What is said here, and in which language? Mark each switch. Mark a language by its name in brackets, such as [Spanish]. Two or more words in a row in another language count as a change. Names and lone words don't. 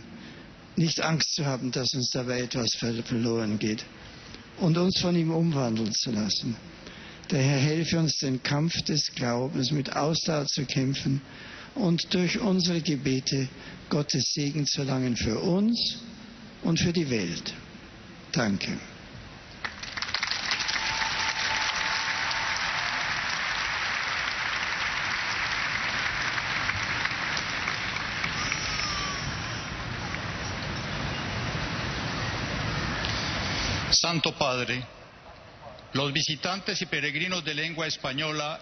[German] Nicht Angst zu haben, dass uns dabei etwas verloren geht und uns von ihm umwandeln zu lassen. Der Herr helfe uns, den Kampf des Glaubens mit Ausdauer zu kämpfen und durch unsere Gebete Gottes Segen zu erlangen für uns und für die Welt. Danke. [Spanish] Santo Padre, los visitantes y peregrinos de lengua española